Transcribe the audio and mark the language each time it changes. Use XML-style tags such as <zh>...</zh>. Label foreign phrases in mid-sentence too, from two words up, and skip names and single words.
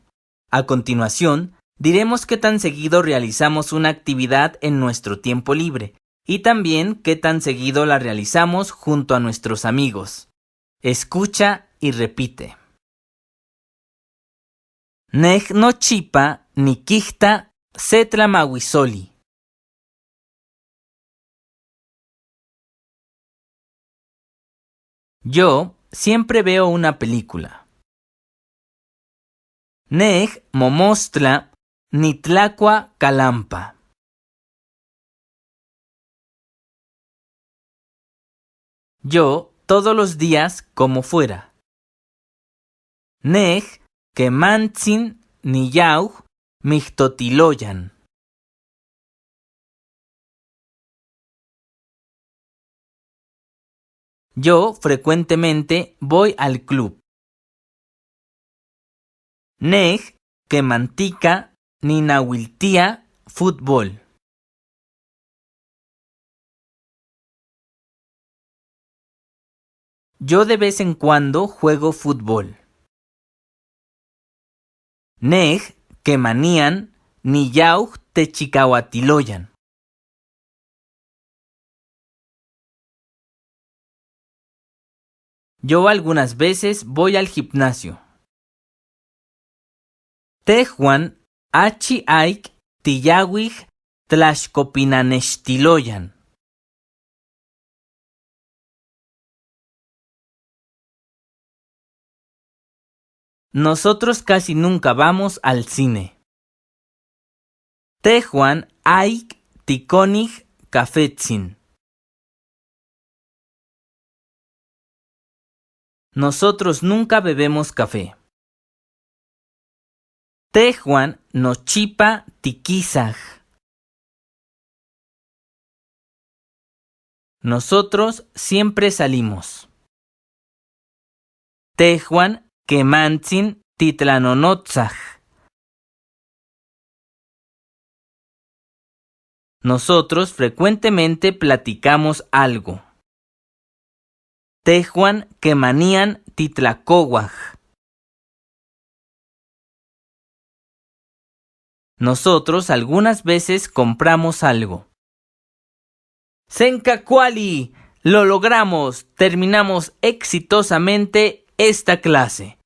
<es>A continuación, diremos qué tan seguido realizamos una actividad en nuestro tiempo libre y también qué tan seguido la realizamos junto a nuestros amigos. Escucha y repite.</es> <nah>Nej nochipa nikijta setlamahuizoli.</nah> <es>Yo siempre veo una película.</es> <nah>Nej momostla nitlacua calampa.</nah> <es>Yo todos los días como fuera.</es> <nah>Nej kemantzin niyauj mixtotiloyan.</nah> <es>Yo frecuentemente voy al club.</es> <nah>Nej, que mantica, ni nahuiltía, fútbol.</nah> <es>Yo de vez en cuando juego fútbol.</es> <nah>Nej, que manían, ni yauj te chicahuatiloyan.</nah> <es>Yo algunas veces voy al gimnasio.</es> <nah>Tejuan, achi aik, tiyawij, tlashcopinanextiloyan.</nah> <es>Nosotros casi nunca vamos al cine.</es> <nah>Tejuan, aik, tikonij, cafetzin.</nah> <es>Nosotros nunca bebemos café.</es> <nah>Tejuan, nochipa, tiquisaj.</nah> <es>Nosotros siempre salimos.</es> <nah>Tejuan, kemantzin, titlanonotzaj.</nah> <es>Nosotros frecuentemente platicamos algo.</es> <nah>Tejuan, kemanían, titlacowaj.</nah> <es>Nosotros algunas veces compramos algo. Sencacuali, lo logramos, terminamos exitosamente esta clase.</es>